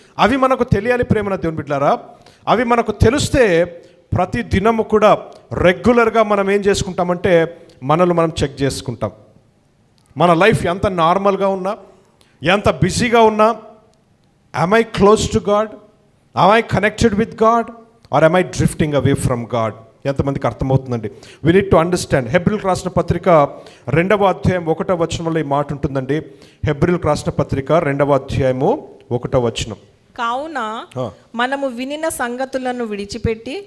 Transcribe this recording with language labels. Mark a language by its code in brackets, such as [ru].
[te] అవి మనకు తెలియాలి ప్రేమన దేవుని బిడ్డలారా. అవి మనకు తెలిస్తే ప్రతి దినము కూడా రెగ్యులర్గా మనం ఏం చేసుకుంటామంటే మనల్ని మనం చెక్ చేసుకుంటాం. మన లైఫ్ ఎంత నార్మల్గా ఉన్నా, ఎంత బిజీగా ఉన్నా, [en] am I close to God? Am I connected with God? Or am I drifting away from God? [te] ఎంతమందికి అర్థమవుతుందండి? [en] We need to understand. [te] హెబ్రీయులకు రాసిన పత్రిక 2వ అధ్యాయం 1వ వచనంలో ఈ మాట ఉంటుందండి. హెబ్రీయులకు రాసిన పత్రిక 2వ అధ్యాయము 1వ వచనం. కావున మనము వినిన సంగతులను విడిచిపెట్టి